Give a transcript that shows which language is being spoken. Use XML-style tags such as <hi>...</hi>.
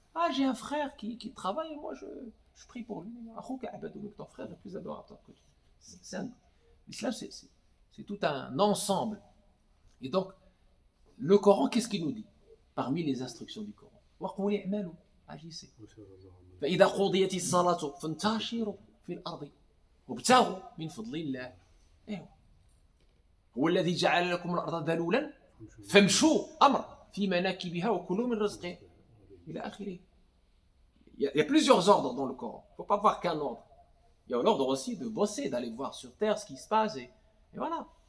<fr>Ah, j'ai un frère qui travaille et moi je prie pour lui. Ton frère le plus adorateur que tu. L'islam c'est tout un ensemble. Et donc, le Coran, qu'est-ce qu'il nous dit? Parmi les instructions du Coran. Agissez.</fr> <ar>فإذا قضيت الصلاة فانتشروا في الأرض وابتغوا من فضل الله. هو الذي جعل لكم الأرض ذلولا فامشوا أمر في مناكبها وكلوا من رزقه إلى آخره.</ar> <fr>Il y a plusieurs ordres dans le Coran. Il ne faut pas voir qu'un ordre. Il y a l'ordre aussi de bosser, d'aller voir sur terre ce qui se passe. Et voilà.</fr>